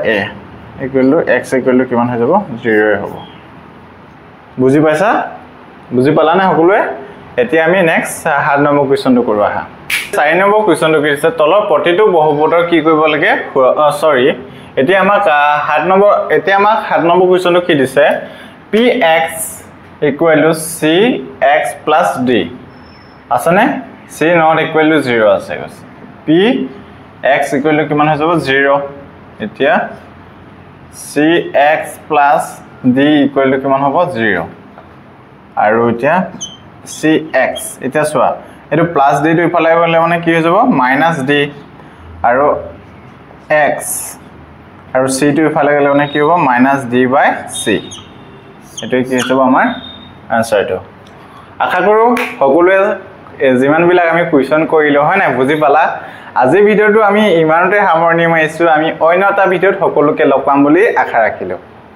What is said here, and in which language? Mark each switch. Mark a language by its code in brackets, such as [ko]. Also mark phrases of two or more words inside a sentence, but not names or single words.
[en] a equal to x equal to [as] কিমান হৈ যাব 0 এ হ'ব বুজি পাইছা বুজি পালা না সকলোৱে এতিয়া আমি নেক্সট 7 নম্বৰ কোৱেশ্চনটো কৰো আহা 4 নম্বৰ কোৱেশ্চনটো কি আছে তলৰ প্ৰতিটো বহুপদৰ কি কৰিব লাগে সৰি এতিয়া আমাক 7 নম্বৰ কোৱেশ্চনটো কি দিছে [en] px equal to cx plus d [as] আছে নে [en] c not equal to 0 [as] আছে [en] px equal to [as] কিমান হৈ যাব 0 এতিয়া [en] cx plus d equal to [as] কিমান হ'ব 0 আৰু এতিয়া cx এতিয়া চোৱা এটো প্লাস d টো ইফালে গলে মানে কি হৈ যাব মাইনাস d আৰু x আৰু c টো ইফালে গলে মানে কি হ'ব [en] minus d by c [as] এটো কি হ'ব আমাৰ আনসাৰটো আশা কৰো সকলোৱে যিমান বিলাক আমি কোৱেশ্চন কৰিলো হয় না বুজি পালা আজি ভিডিওটো আমি ইমানতে সামৰণি মাৰিছো আমি অন্য এটা ভিডিওত সকলোকে লগ পাম বুলি আশা ৰাখিলো